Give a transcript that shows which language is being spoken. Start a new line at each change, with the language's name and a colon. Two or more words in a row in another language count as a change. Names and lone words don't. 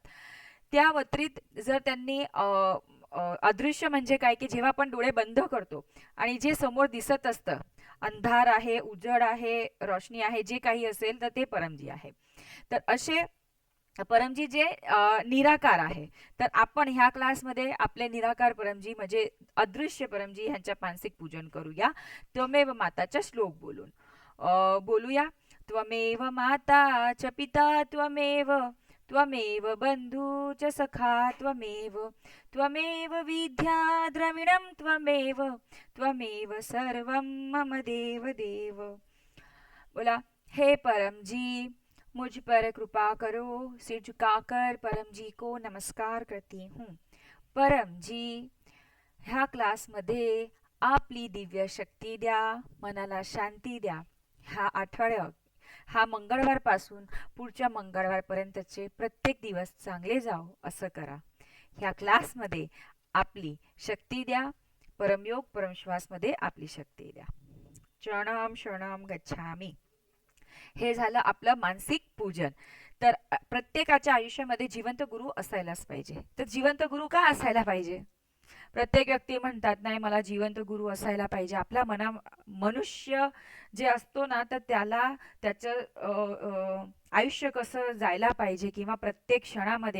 Marathi: त्या व्यतिरिक्त जर त्यांनी अदृश्य म्हणजे काय की जेव्हा आपण डोळे बंद करतो आणि जे समोर दिसत असतं, अंधार आहे, उजड आहे, रोशनी आहे, जे काही असेल तर ते परमजी आहे. तर असे परमजी जे निराकार आहे. तर आपण ह्या क्लासमध्ये आपले निराकार परमजी म्हणजे अदृश्य परमजी ह्यांच्या मानसिक पूजन करूया. त्वमेव माताचा श्लोक बोलून बोलूया.
Sanskrit: त्वमेव माता च पिता त्वमेव, त्वमेव बंधू च सखा त्वमेव, त्वमेव विद्या द्रविणं त्वमेव, त्वमेव सर्वं मम देव देव.
Hindi: बोला, हे परम जी मुझ पर कृपा करो, सिर झुकाकर परम जी को नमस्कार करती हूँ.
Marathi: परम जी, ह्या क्लासमध्ये आपली दिव्य शक्ती द्या, मनाला शांती द्या. हा मंगळवारपासून पुढच्या मंगळवारपर्यंतचे प्रत्येक दिवस चांगले जावो असं करा. ह्या क्लासमध्ये आपली शक्ती द्या. परमयोग परमश्वासमध्ये आपली शक्ती द्या.
Sanskrit: शरणम शरणम गच्छामी.
Marathi: हे झालं आपलं मानसिक पूजन. तर प्रत्येकाच्या आयुष्यामध्ये जिवंत गुरु असायलाच पाहिजे. तर जिवंत गुरु का असायला पाहिजे? प्रत्येक व्यक्ती म्हणतात नाही मला जिवंत गुरु असायला पाहिजे. आपला मनुष्य जे असतो ना तर त्याला त्याचं आयुष्य कसं जायला पाहिजे किंवा प्रत्येक क्षणामध्ये.